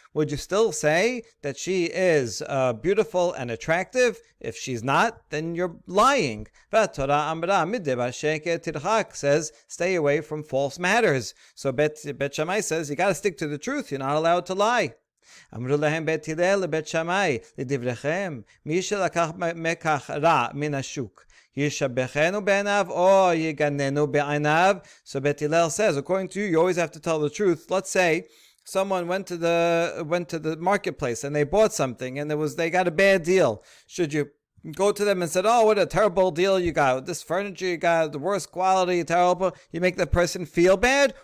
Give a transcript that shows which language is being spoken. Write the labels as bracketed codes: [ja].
[en] Would you still say that she is beautiful and attractive? If she's not, then you're lying. [he] Torah amra midebar sheket tirchak [en] says, stay away from false matters. So Bet Shammai says, you got to stick to the truth. You're not allowed to lie. [he] אמרו להם בית הלל לבית שמאי, לדבריכם, מי שלקח מקח רע מן השוק, ישבחנו בעיניו או יגננו בעיניו. [en] So Bet Hillel says, according to you, you always have to tell the truth. Let's say someone went to the marketplace and they bought something and they got a bad deal. Should you go to them and said, oh, what a terrible deal you got. This furniture you got, the worst quality, terrible. You make the person feel bad?